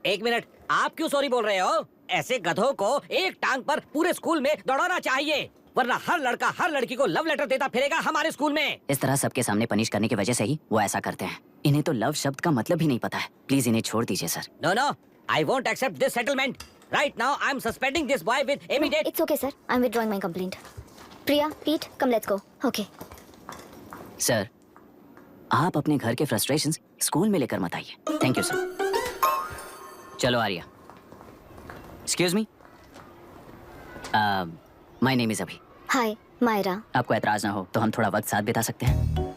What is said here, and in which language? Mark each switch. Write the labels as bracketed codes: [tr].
[hi] एक मिनट, आप क्यों सॉरी बोल रहे हो? ऐसे गधों को एक टांग पर पूरे स्कूल में दौड़ाना चाहिए, वरना हर लड़का हर लड़की को लव लेटर देता फिरेगा हमारे स्कूल में। इस तरह सबके सामने पनिश करने की वजह से ही वो ऐसा करते हैं। इन्हें तो लव शब्द का मतलब ही नहीं पता है। प्लीज इन्हें छोड़ दीजिए sir. [en] No no, I won't accept this settlement. Right now I am suspending this boy with immediate. It's okay, sir. I'm withdrawing my complaint. Priya, पीठ, come let's go. Okay. [hi] Sir, आप अपने घर के फ्रस्ट्रेशंस स्कूल में लेकर मत आइए। [en] Thank you sir. [hi] चलो Arya. [en] Excuse me, my name is Abhi. Hi, Myra. [hi] आपको ऐतराज ना हो तो हम थोड़ा वक्त साथ बिता सकते हैं?